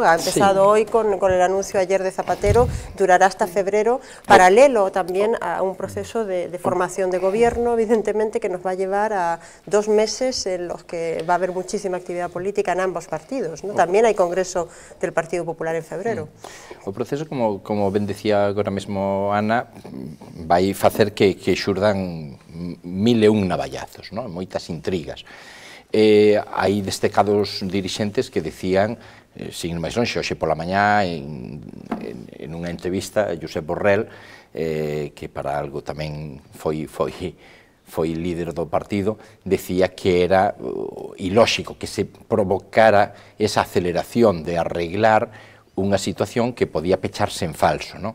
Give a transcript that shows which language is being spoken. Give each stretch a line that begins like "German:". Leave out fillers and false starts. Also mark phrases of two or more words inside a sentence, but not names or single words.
Spanish: Ha empezado hoy con el anuncio ayer de Zapatero, durará hasta febrero, paralelo también a un proceso de formación de gobierno, evidentemente, que nos va a llevar a 2 meses en los que va a haber muchísima actividad política en ambos partidos, ¿no? También hay Congreso del Partido Popular en febrero.
Galician: O proceso, como ben decía agora mesmo Ana, vai facer que xurdan 1001 navallazos, non? Moitas intrigas. Hai destacados dirixentes que decían, sin máis lonxe, hoxe pola mañá, en unha entrevista, Josep Borrell, que para algo tamén foi líder do partido, decía que era ilóxico que se provocara esa aceleración de arreglar unha situación que podía pecharse en falso, non?